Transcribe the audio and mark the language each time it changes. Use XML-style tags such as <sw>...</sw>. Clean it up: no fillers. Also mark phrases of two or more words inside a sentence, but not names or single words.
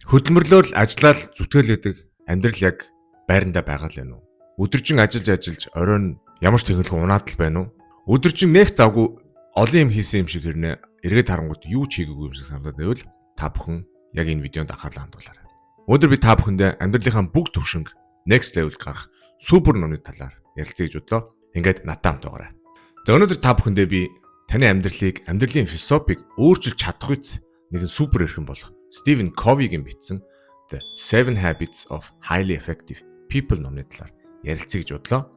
<mn>Хөдөлмөрлөөр ажиллаад зүтгэлээдэг амьдрал яг байрандаа байгаа л байна уу? Өдөржин ажиллаж оройн ямар ч технологи унаад л байна уу? Өдөржин нэх завгүй олон юм хийсэн юм шиг хэрнээ эргээд харангууд юу ч хийгээгүй юм шиг санагдаад байвал та бүхэн яг энэ видеонд анхаарлаа хандуулаарай. Өнөөдөр би та бүхэндээ амьдралынхаа бүх төвшинг</mn> <en>next level</en> <mn>гарах супер номны талаар ярилцъя гэж бодлоо. Ингээд надтай хамт байгаарай. За өнөөдөр та бүхэндээ би таны амьдралын философиг өөрчилж чадах үс нэгэн супер эрхэм болох Стивен Ковигийн бичсэн The 7 Habits of Highly Effective People номны талаар ярилцъя гэж бодлоо.</mn>